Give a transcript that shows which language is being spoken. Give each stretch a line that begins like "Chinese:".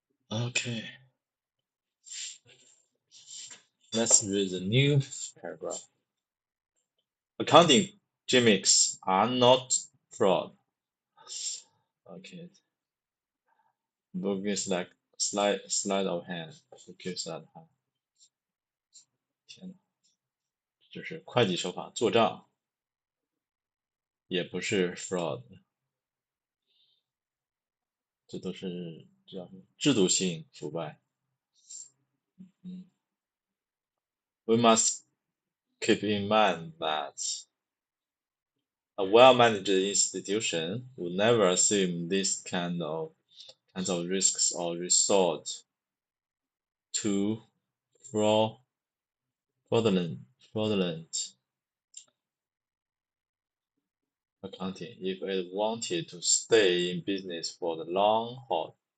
English: Okay, let's read the new paragraph. Accounting gimmicks are not fraud. Okay, book is like sleight of hand. Book is sleight of hand.
Chinese: 天呐，就是会计手法做账，也不是 fraud，这都是叫制度性腐败。
English: 嗯，We must keep in mind that a well-managed institution would never assume this kinds of risks or resort to fraudulent accounting if it wanted to stay in business for the long haul.